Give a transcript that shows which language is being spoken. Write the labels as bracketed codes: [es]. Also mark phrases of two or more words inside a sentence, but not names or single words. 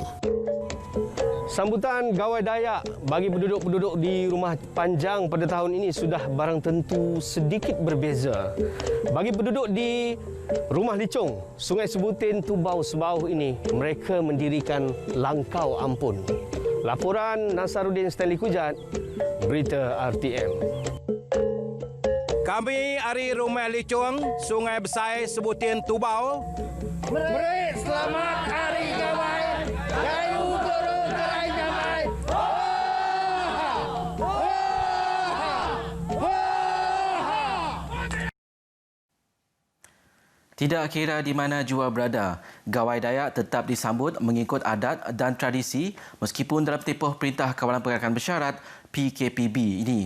[ms] Sambutan Gawai Dayak bagi penduduk-penduduk di Rumah Panjang pada tahun ini sudah barang tentu sedikit berbeza. Bagi penduduk di Rumah Licung, Sungai Sebutin Tubau Sebauh ini, mereka mendirikan Langkau Ampun. Laporan Nasaruddin Stanley Kujat, Berita RTM. Kami dari Rumah Licung, Sungai Besar Sebutin Tubau. Beri selamat Hari Gawai. [iba] Gayu turun gerai damai. [ms] Tidak kira di mana jua berada, Gawai Dayak tetap disambut mengikut adat dan tradisi meskipun dalam tempoh Perintah Kawalan Pergerakan Bersyarat PKPB ini.